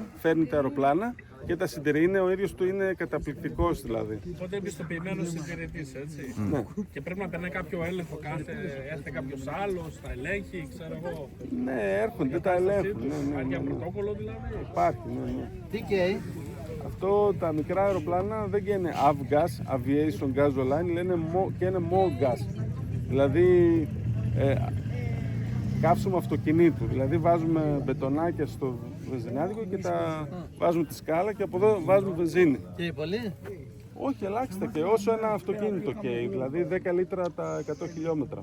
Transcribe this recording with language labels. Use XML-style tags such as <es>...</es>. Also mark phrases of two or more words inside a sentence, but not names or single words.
<el>Φέρνει τα αεροπλάνα και τα συντηρεί. Είναι, ο ίδιος του είναι καταπληκτικός δηλαδή. Οπότε εμπιστοποιημένος συντηρητής, έτσι. Ναι. Και πρέπει να περνάει κάποιο έλεγχο έρχεται κάποιος άλλος, τα ελέγχει, ξέρω εγώ. Ναι, έρχονται, τα ελέγχουν. Υπάρχει Ναι. πρωτόκολλο δηλαδή. Υπάρχει, ναι. Τι καίει? Αυτό τα μικρά αεροπλάνα δεν καίνε avgas,</el> <en>aviation gasoline,</en> <el>λένε καίνε MOGAS. Δηλαδή καύσιμο αυτοκινήτου. Δηλαδή βάζουμε μπετονάκια στο βενζινάδικο και τα βάζουμε τη σκάλα και από εδώ βάζουμε βενζίνη. Καίει πολύ? Όχι, ελάχιστα και όσο ένα αυτοκίνητο καίει, δηλαδή 10 λίτρα τα 100 χιλιόμετρα.</el>